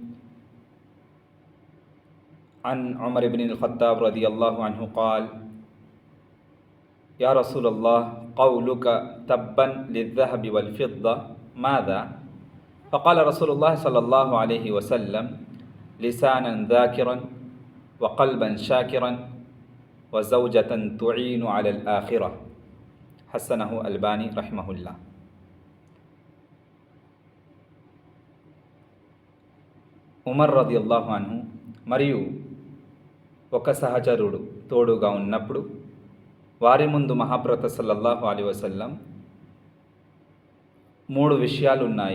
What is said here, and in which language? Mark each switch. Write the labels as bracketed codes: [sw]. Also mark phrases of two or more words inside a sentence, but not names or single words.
[ar] عن عمر ابن الخطاب رضي الله عنه قال يا رسول الله قولك تبا للذهب والفضة ماذا فقال رسول الله صلى الله عليه وسلم لسانا ذاكرا وقلبا شاكرا وزوجة تعين على الآخرة حسنه الألباني رحمه الله. [te] ఉమర్ [ar] رضي الله عنه [te] మరియు ఒక సహచరుడు తోడుగా ఉన్నప్పుడు వారి ముందు మహాప్రవక్త [ar] صلى الله عليه وسلم [te] 3 విషయాలు ఉన్నాయి.